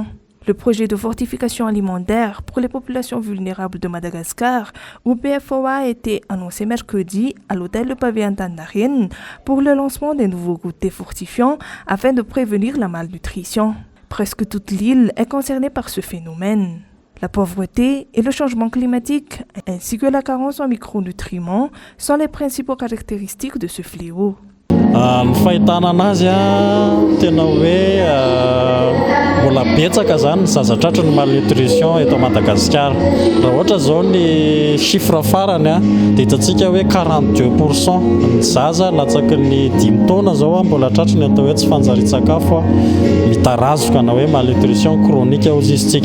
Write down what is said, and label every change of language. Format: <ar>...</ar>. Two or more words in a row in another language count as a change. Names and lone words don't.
<fr>Le projet de fortification alimentaire pour les populations vulnérables de Madagascar, ou PFOA, a été annoncé mercredi à l'hôtel Le Pavé Antandarine pour le lancement des nouveaux goûters fortifiants afin de prévenir la malnutrition. Presque toute l'île est concernée par ce phénomène. La pauvreté et le changement climatique, ainsi que la carence en micronutriments, sont les principaux caractéristiques de ce fléau.</fr> <mg>Ny fahitana anazy tena hoe mbola betsaka zany zazatratra ny malnutrition eto Madagascar. Raha ohatra zao ny chiffre farany dia hitantsika hoe 42% ny zaza latsaky ny 5 taona zao mbola tratrany atao hoe tsy fanjarian-tsakafo mitarazoka na hoe</mg> <fr>malnutrition chronique</fr> <mg>ozy izy.</mg>